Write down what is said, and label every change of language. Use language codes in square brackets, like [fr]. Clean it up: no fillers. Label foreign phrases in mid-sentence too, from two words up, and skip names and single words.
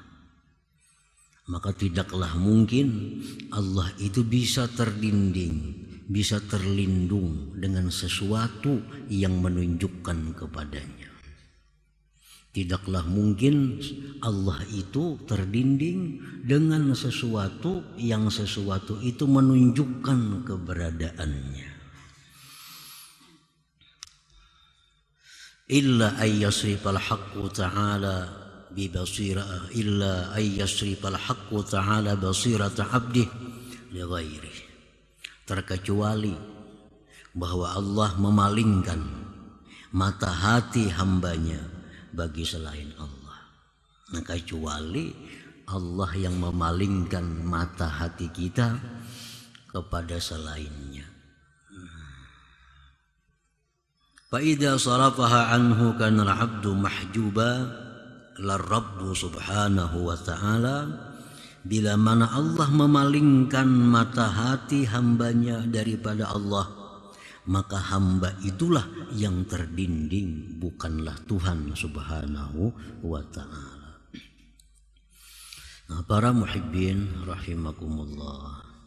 [id] Maka tidaklah mungkin Allah itu bisa terlindung, bisa terlindung dengan sesuatu yang menunjukkan kepadanya. Tidaklah mungkin Allah itu terlindung dengan sesuatu yang sesuatu itu menunjukkan keberadaannya. [ar] إلا أن يصرف الحق تعالى ببصيرة إلا أن يصرف الحق تعالى بصيرة عبده لغيره. [id] Terkecuali bahwa Allah memalingkan mata hati hambanya bagi selain Allah. Nah, kecuali Allah yang memalingkan mata hati kita kepada selainnya. [ar] فإذا صرفها عنه كان العبد محجوبا للرب سبحانه وتعالى. [id] Bila mana Allah memalingkan mata hati hambanya daripada Allah, maka hamba itulah yang terdinding, bukanlah Tuhan [ar] سبحانه وتعالى. [id] Nah, para [ar] محبين رحمكم الله.